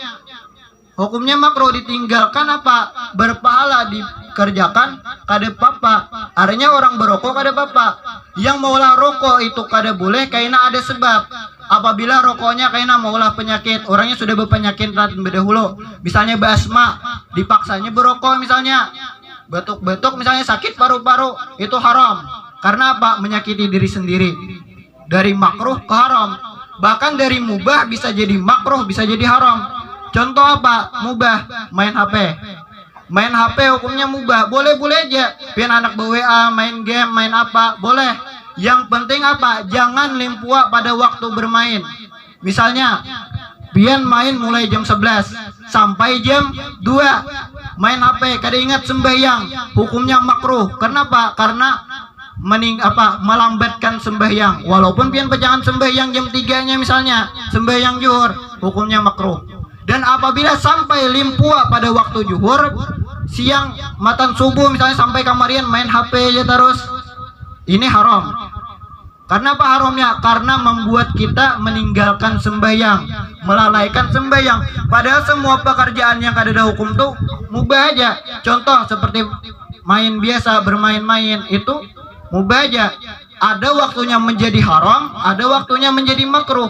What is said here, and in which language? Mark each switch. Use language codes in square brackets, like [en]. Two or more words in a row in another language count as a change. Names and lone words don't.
[id] Hukumnya makruh, ditinggalkan apa? Berpahala, dikerjakan [bjn] kada apa-apa. [id] Artinya orang berokok [bjn] kada apa-apa. [id] Yang maulah rokok itu kada boleh karena ada sebab. Apabila rokoknya karena maulah penyakit, orangnya sudah berpenyakit berdahulu. Misalnya basma, dipaksanya berokok misalnya. Batuk-batuk misalnya sakit paru-paru, itu haram. Karena apa? Menyakiti diri sendiri. Dari makruh ke haram. Bahkan dari mubah bisa jadi makruh, bisa jadi haram. Contoh apa? Mubah, main HP. Main HP hukumnya mubah, boleh-boleh aja. Pian anak WA, main game, main apa, boleh. Yang penting apa? Jangan limpua pada waktu bermain. Misalnya, pian main mulai jam 11 sampai jam 2. Main HP, [bjn] kada ingat sembahyang, [id] hukumnya makruh. Kenapa? Karena melambatkan sembahyang, walaupun pian jangan sembahyang jam 3-nya misalnya, sembahyang zuhur, hukumnya makruh. Dan apabila sampai limpua pada waktu zuhur, [bjn] siang matan subuh [id] misalnya sampai kamarian main HP aja terus, ini haram. Karena apa haramnya? Karena membuat kita meninggalkan sembahyang, melalaikan sembahyang. Padahal semua pekerjaan yang ada dalam hukum tuh mubah aja. Contoh seperti main biasa, bermain-main itu mubah aja. Ada waktunya menjadi haram, ada waktunya menjadi makruh.